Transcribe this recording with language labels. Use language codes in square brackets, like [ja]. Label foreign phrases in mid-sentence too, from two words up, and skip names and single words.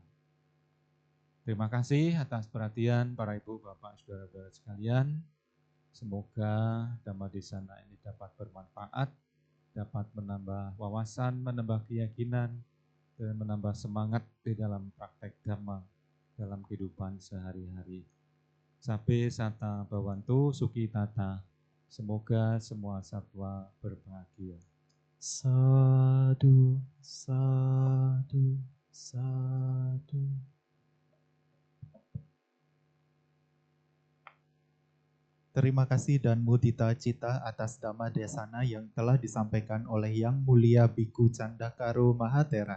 [id] Terima kasih atas perhatian para ibu, bapak, saudara-saudara sekalian. Semoga Dhammadesana ini dapat bermanfaat, dapat menambah wawasan, menambah keyakinan, dan menambah semangat di dalam praktek Dhamma dalam kehidupan sehari-hari. [pi] Sabe sata bawantu suki tata. [id] Semoga semua satwa berbahagia. [pi] Sadu, sadu, sadu. [id] Terima kasih dan [pi] mudita cita [id] atas Dhammadesana yang telah disampaikan oleh Yang Mulia Biku Candakaro Mahatera.